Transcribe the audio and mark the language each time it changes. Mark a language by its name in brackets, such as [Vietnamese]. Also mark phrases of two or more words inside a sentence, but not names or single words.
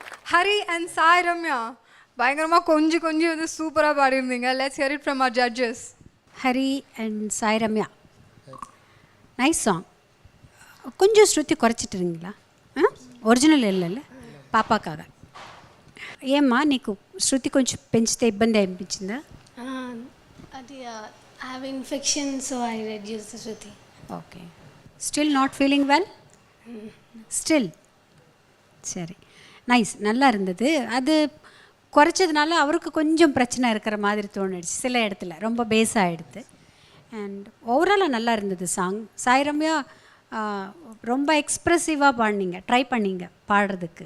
[Tamil] ஹரி அண்ட் சாய் ரம்யா பயங்கரமாக கொஞ்சம் வந்து சூப்பராக பாடியிருந்தீங்க. [English] Let's hear it from our judges. Hari and Sai Ramya, nice song. [Tamil] கொஞ்சம் ஸ்ருதி குறைச்சிட்டுருங்களா? [Telugu] ఒరిజినల్ వెళ్ళాలి పాపకాగా. ఏమ్మా నీకు శృతి కొంచెం పెంచితే ఇబ్బంది అనిపించిందా? [English] అది I have infection so I reduce the శృతి. Okay. Still not feeling well? [Tamil] ஸ்டில் சரி, நைஸ், நல்லா இருந்தது. அது குறைச்சதுனால அவருக்கு கொஞ்சம் பிரச்சனை இருக்கிற மாதிரி தோணுச்சு சில இடத்துல, ரொம்ப பேஸ் ஆகிடுது. அண்ட் ஓவராலாக நல்லா இருந்தது சாங். சாய் ரம்யா ரொம்ப எக்ஸ்ப்ரெசிவாக பாடினீங்க, ட்ரை பண்ணீங்க பாடுறதுக்கு.